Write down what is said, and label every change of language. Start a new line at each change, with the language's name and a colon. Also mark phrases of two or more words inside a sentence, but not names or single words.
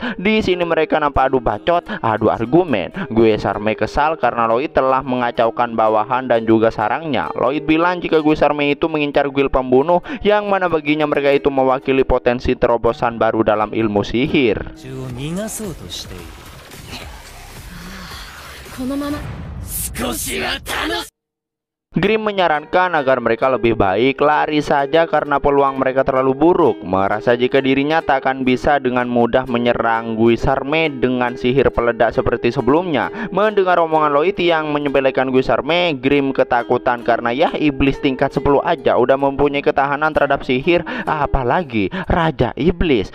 Indonesian: Di sini mereka nampak adu bacot, adu argumen. Gusarme kesal karena Lloyd telah mengacaukan bawahan dan juga sarangnya. Lloyd bilang jika Gusarme itu mengincar guild pembunuh, yang mana baginya mereka itu mewakili potensi terobosan baru dalam ilmu sihir.
Japanese: このまま少しは楽し
Indonesian: Grim menyarankan agar mereka lebih baik lari saja karena peluang mereka terlalu buruk. Merasa jika dirinya tak akan bisa dengan mudah menyerang Gusarme dengan sihir peledak seperti sebelumnya. Mendengar omongan Lloyd yang menyepelekan Gusarme, Grim ketakutan karena ya iblis tingkat 10 aja udah mempunyai ketahanan terhadap sihir, apalagi Raja Iblis.